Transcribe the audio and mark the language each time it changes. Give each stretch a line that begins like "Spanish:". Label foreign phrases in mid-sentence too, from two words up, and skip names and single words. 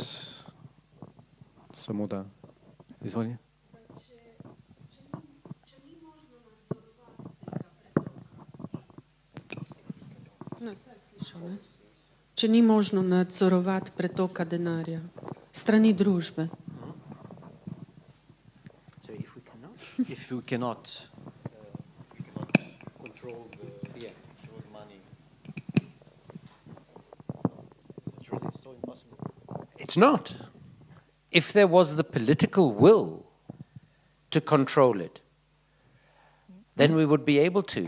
Slovenian: Samo da izvoli. Če ni možno nadzorovati pretoka denarja strani družbe.
English: If we cannot control the money, it's really so impossible. It's not. If there was the political will to control it, then we would be able to.